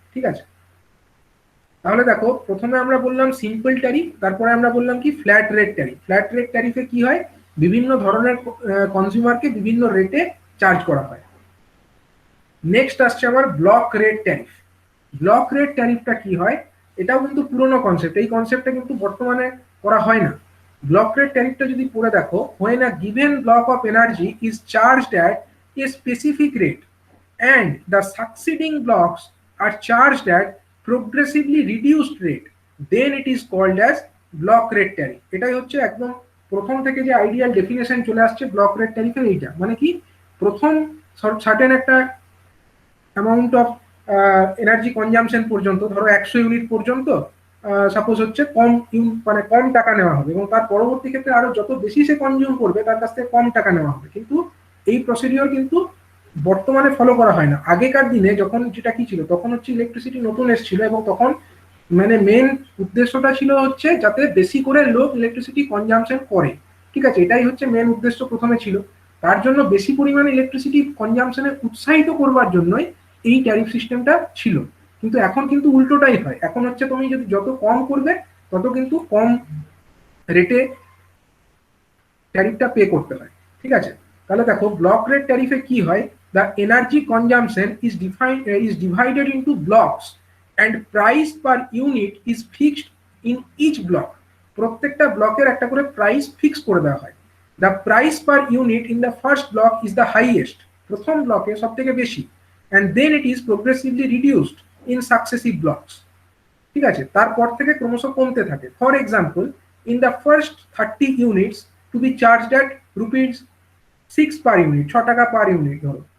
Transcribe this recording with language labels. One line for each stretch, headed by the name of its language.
Bangla: ঠিক আছে, তাহলে দেখো প্রথমে আমরা বললাম সিম্পল ট্যারিফ, তারপরে আমরা বললাম কি flat rate tariff. Flat rate ট্যারিফে কি হয়, বিভিন্ন ধরনের কনজিউমারকে বিভিন্ন রেটে চার্জ করা হয়। নেক্সট আসছে আমার block rate tariff. Block rate ট্যারিফটা কি হয়, এটাও কিন্তু পুরনো কনসেপ্ট, এই কনসেপ্টটা কিন্তু বর্তমানে করা হয় না। ব্লক রেট ট্যারিফটা যদি পড়ে দেখো,
English: when a given block of energy is charged at a specific rate and the succeeding blocks are charged at progressively reduced rate, then it is called as block rate tariff.
Bangla: এটাই হচ্ছে একদম প্রথম থেকে যে ideal definition চলে আসছে block rate ট্যারিফের। এইটা মানে কি, প্রথম সার্টেন একটা অ্যামাউন্ট অফ এনার্জি কনজাম্পশন পর্যন্ত, ধরো 100 ইউনিট পর্যন্ত সাপোজ হচ্ছে মানে কম টাকা নেওয়া হবে, এবং তার পরবর্তী ক্ষেত্রে আরো যত বেশি সে কনজিউম করবে তার কাছ থেকে কম টাকা নেওয়া হবে। কিন্তু এই প্রসিডিওর কিন্তু বর্তমানে ফলো করা হয় না। আগেকার দিনে যখন যেটা কি ছিল, তখন হচ্ছে ইলেকট্রিসিটি নতুন এসেছিল এবং তখন মানে মেন উদ্দেশ্যটা ছিল হচ্ছে যাতে বেশি করে লোক ইলেকট্রিসিটি কনজাম্পশন করে। ঠিক আছে, এটাই হচ্ছে মেন উদ্দেশ্য প্রথমে ছিল। তার জন্য বেশি পরিমাণে ইলেকট্রিসিটি কনজাম্পশনে উৎসাহিত করবার জন্যই এই ট্যারিফ সিস্টেমটা ছিল। কিন্তু এখন কিন্তু উল্টোটাই হয়, এখন হচ্ছে তুমি যদি যত কম করবে তত কিন্তু কম রেটে ট্যারিফটা পে করতে হয়। ঠিক আছে, তাহলে দেখো ব্লক রেট ট্যারিফে কি হয়,
English: The energy consumption is divided into blocks and price per unit is fixed in each block.
Bangla: প্রত্যেকটা ব্লকের একটা করে প্রাইস ফিক্স করে দেওয়া হয়।
English: the price per unit in the first block is the highest,
Bangla: প্রথম ব্লকে সব থেকে বেশি,
English: and then it is progressively reduced in successive blocks.
Bangla: ঠিক আছে, তারপর থেকে ক্রমশ কমতে থাকে।
English: for example, in the first 30 units to be charged at ₹6 per unit,
Bangla: 6 টাকা পার ইউনিট ধরো।